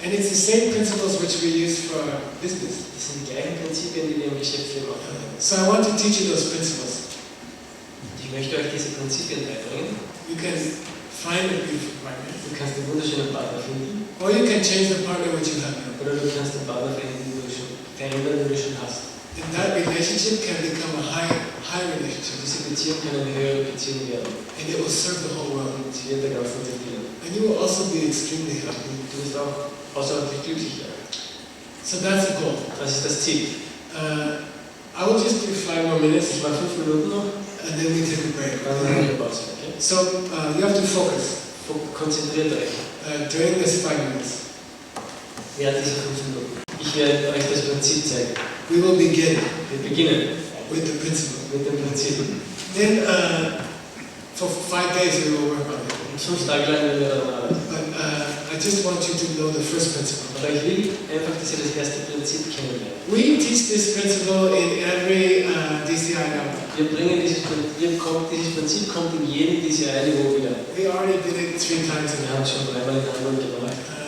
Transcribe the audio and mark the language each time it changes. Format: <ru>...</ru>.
<en>And it's the same principles which we use for our business.</en> <de>Das sind die gleichen Prinzipien, die wir im Geschäftsleben auch haben.</de> <en>So I want to teach you those principles.</en> <de>Ich möchte euch diese Prinzipien beibringen.</de> <en>You can find a beautiful partner,</en> <de>Du kannst einen wunderschönen Partner finden</de> <en>or you can change the partner which you have now.</en> <de>oder du kannst den Partner verändern, den du schon hast.</de> <en>And that relationship can become a high relationship.</en> <de>Diese Beziehung kann eine höhere Beziehung werden</de> <en>And it will serve the whole world.</en> <de>und sie wird der ganzen Welt dienen.</de> <en>And you will also be extremely happy.</en> <de>Du wirst auch außerordentlich glücklich werden.</de> <en>So that's the goal.</en> <de>Das ist das Ziel.</de> <en>I will just do 5 more minutes</en> <de>Ich mache 5 Minuten noch,</de> <en>and then we take a break.</en> <de>dann machen wir Pause. Okay?</de> <en>So you have to focus</en> <de>Konzentriert euch</de> <en>during this 5 minutes.</en> <de>während dieser 5 Minuten. Ich werde euch das Prinzip zeigen.</de> <en>We will begin</en> <de>Wir beginnen</de> <en>with the principle.</en> <de>mit dem Prinzip.</de> <en>Then for 5 days we will work on it.</en> <de>Und 5 Tage lang werden wir daran arbeiten.</de> <en>But I just want you to know the first principle.</en> <de>Aber ich will einfach, dass ihr das erste Prinzip kennenlernt.</de> <en>We teach this principle in every DCI now.</en> <de>Dieses Prinzip kommt in jedem DCI-Niveau wieder.</de> <en>We already did it 3 times</en> <de>Wir haben es schon 3-mal in Hamburg gemacht.</de>